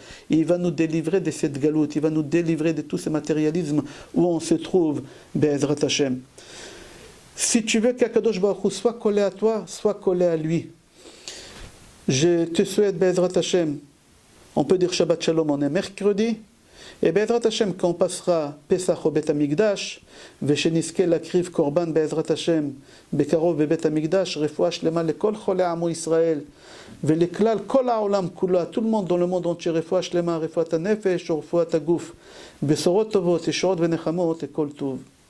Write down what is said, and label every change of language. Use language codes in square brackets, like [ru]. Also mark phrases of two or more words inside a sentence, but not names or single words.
[fr] Il va nous délivrer de cette galoute, il va nous délivrer de tout ce matérialisme où on se trouve, [he] בעזרת השם. [fr] Si tu veux qu' [he] הקדוש ברוך הוא [fr] soit collé à toi, sois collé à lui. Je te souhaite, [he] בעזרת השם, [fr] on peut dire [he] שבת שלום, [fr] on est mercredi, et [he] בעזרת השם, [fr] quand on passera Pesach au [he] בית המקדש, ושנזכה להקריב קורבן בעזרת השם בקרוב בבית המקדש, רפואה שלמה לכל חולי עמו ישראל ולכלל כל העולם כולו, [fr] tout le monde dans le monde entier, [he] רפואה שלמה, רפואת הנפש ורפואת הגוף, בשורות טובות, ישועות ונחמות, וכל טוב.